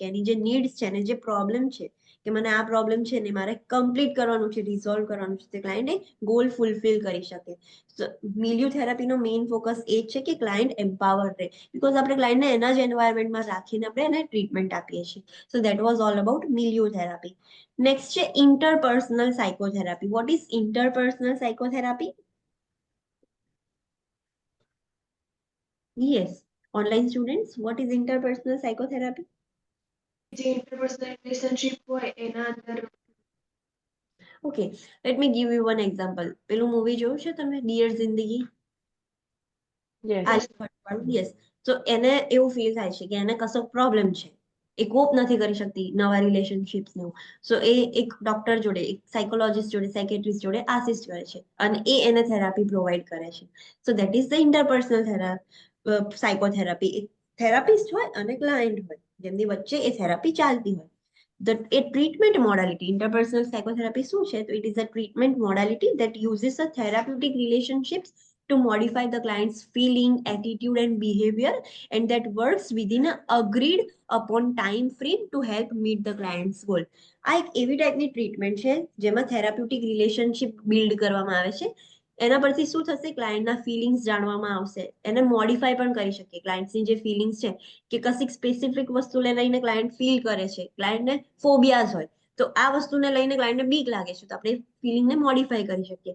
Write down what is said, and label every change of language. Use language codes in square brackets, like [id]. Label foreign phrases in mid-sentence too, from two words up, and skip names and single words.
[gu] એની જે નીડ્સ છે ને જે પ્રોબ્લેમ છે કે મને આ પ્રોબ્લેમ છે ને મારે કમ્પ્લીટ કરવાનું છે, રિઝોલ્વ કરવાનું છે, તે ક્લાયન્ટ એ [en] goal fulfil [gu] કરી શકે. [en] milieu therapy main focus [gu] એ છે કે [en] client empower [gu] રહે, બીકોઝ આપણે ક્લાયન્ટને એના જ એન્વાયરમેન્ટમાં રાખીને આપણે એને ટ્રીટમેન્ટ આપીએ છીએ. [en] So that was all about milieu therapy. નેક્સ્ટ છે interpersonal psychotherapy. What is interpersonal psychotherapy? Yes, online students, what is interpersonal psychotherapy? [gu] જે [en] interpersonal relationship [gu] હોય એના અંદર [en] Okay, let me give you one example. [gu] પેલું મૂવી જોયું છે તમે, ડિયર જિંદગી? યસ. તો એને એવું ફીલ થાય છે કે એને કશો પ્રોબ્લેમ છે, એ કોપ નથી કરી શકતી નવા રિલેશનશિપ્સ ને. સો એ એક ડોક્ટર જોડે, એક સાયકોલોજીસ્ટ જોડે, સાયકેટ્રિસ્ટ જોડે આસિસ્ટ કરે છે અને એ એને થેરાપી પ્રોવાઈડ કરે છે. [en] So that is the interpersonal psychotherapy. [gu] એક થેરાપિસ્ટ હોય અને ક્લાયન્ટ હોય, જેમની વચ્ચે એ થેરાપી ચાલતી હોય. [en] A treatment modality, interpersonal psychotherapy [gu] શું છે? [en] તો it is a treatment modality that uses a therapeutic relationships to modify the client's feeling, attitude and behavior, and that works within a agreed upon time frame to help meet the client's goal. [gu] આ એક એવી ટાઈપની ટ્રીટમેન્ટ છે જેમાં [en] therapeutic relationship build [gu] કરવામાં આવે છે. એના પરથી શું થશે? ક્લાયન્ટના ફિલિંગ્સ જાણવામાં આવશે, એને મોડિફાઈ પણ કરી શકીએ. ક્લાયન્ટ્સની જે ફિલિંગ્સ છે કે કશીક સ્પેસિફિક વસ્તુને લઈને ક્લાયન્ટ ફીલ કરે છે, ક્લાયન્ટને ફોબિયાઝ હોય, તો આ વસ્તુને લઈને ક્લાયન્ટને બીક લાગે છે, તો આપણે ફિલિંગને મોડિફાઈ કરી શકીએ.